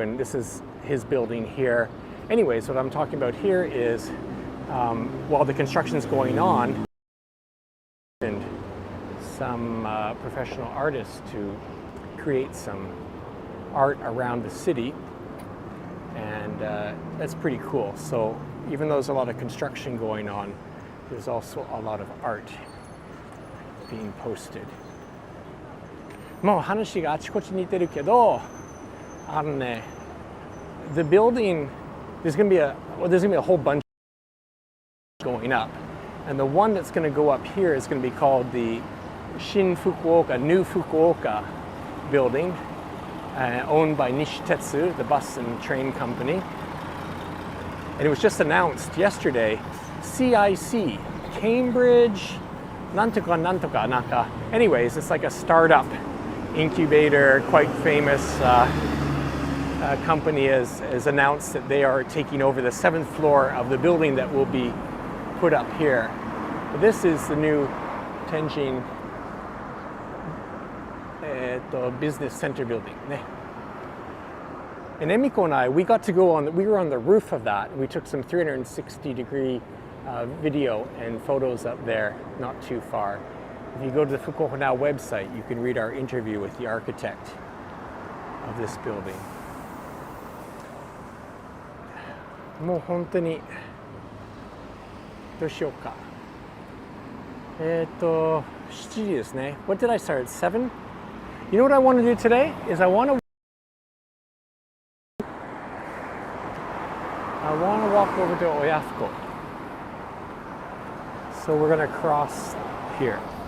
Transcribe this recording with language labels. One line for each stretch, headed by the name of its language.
English: And this is his building here. Anyways, what I'm talking about here is while the construction is going on, and some professional artists to create some art around the city, and that's pretty cool. So even though there's a lot of construction going on, there's also a lot of art being posted.
Japanese: もう話があちこちに似てるけど、
English: the building. There's going to be a whole bunch going up, and the one that's going to go up here is going to be called the Shin Fukuoka, New Fukuoka building, owned by Nishitetsu, the bus and train company. And it was just announced yesterday, CIC, Cambridge, nantoka nantoka naka. Anyways, it's like a startup incubator, quite famous. Company has announced that they are taking over the 7th floor of the building that will be put up here. This is the new Tenjin business center building. And Emiko and I, we were on the roof of that. We took some 360-degree video and photos up there, not too far. If you go to the Fukuoka Now website, you can read our interview with the architect of this building.
Japanese: もう本当にどうしようか。 7時ですね。
English: What did I start at 7? You know what I want to do today is I want to walk over to Oyafuko. So we're going to cross here.